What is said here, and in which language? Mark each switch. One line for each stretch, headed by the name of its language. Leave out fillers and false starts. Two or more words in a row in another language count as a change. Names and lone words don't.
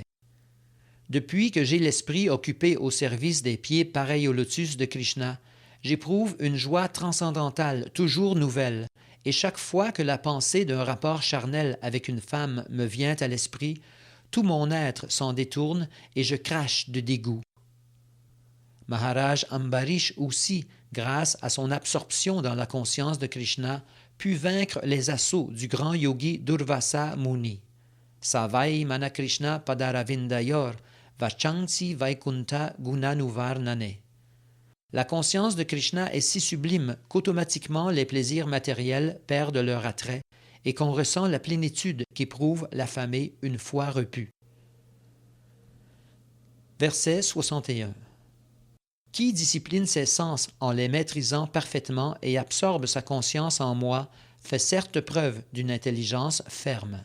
French: Depuis que j'ai l'esprit occupé au service des pieds pareils au lotus de Krishna, j'éprouve une joie transcendantale toujours nouvelle, et chaque fois que la pensée d'un rapport charnel avec une femme me vient à l'esprit, tout mon être s'en détourne et je crache de dégoût. Maharaj Ambarish aussi, grâce à son absorption dans la conscience de Krishna, put vaincre les assauts du grand yogi Durvasa Muni.
Sanskrit: सवै मनः कृष्ण पदारविन्दयोर् वचांसि वैकुण्ठ गुणानुवर्णने.
French: La conscience de Krishna est si sublime qu'automatiquement les plaisirs matériels perdent leur attrait et qu'on ressent la plénitude qu'éprouve l'affamé une fois repu. Verset 61. Qui discipline ses sens en les maîtrisant parfaitement et absorbe sa conscience en moi fait certes preuve d'une intelligence ferme.